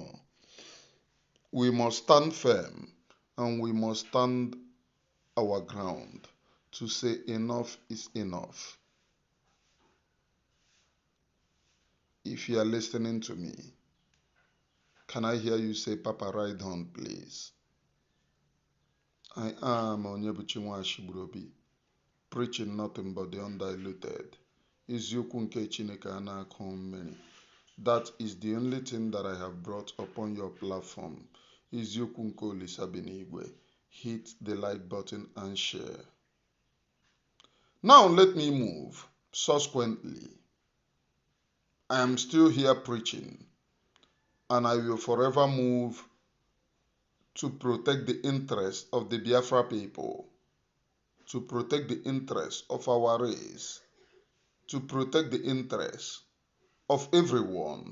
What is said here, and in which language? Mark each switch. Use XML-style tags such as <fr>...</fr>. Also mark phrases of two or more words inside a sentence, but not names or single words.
<en>We must stand firm, and we must stand our ground to say enough is enough. If you are listening to me, can I hear you say, Papa, ride on, please? I am Onyebuchi Nwashigburobi, preaching nothing but the undiluted.</en> <ig>Eziokwu nke Chineke a na-akụ mmiri.</ig> <en>That is the only thing that I have brought upon your platform.</en> <ig>Eziokwu nke Olisa bi n'igwe.</ig> <en>Hit the like button and share. Now let me move. Subsequently, I am still here preaching, and I will forever move to protect the interests of the Biafra people, to protect the interests of our race, to protect the interests of everyone.</en>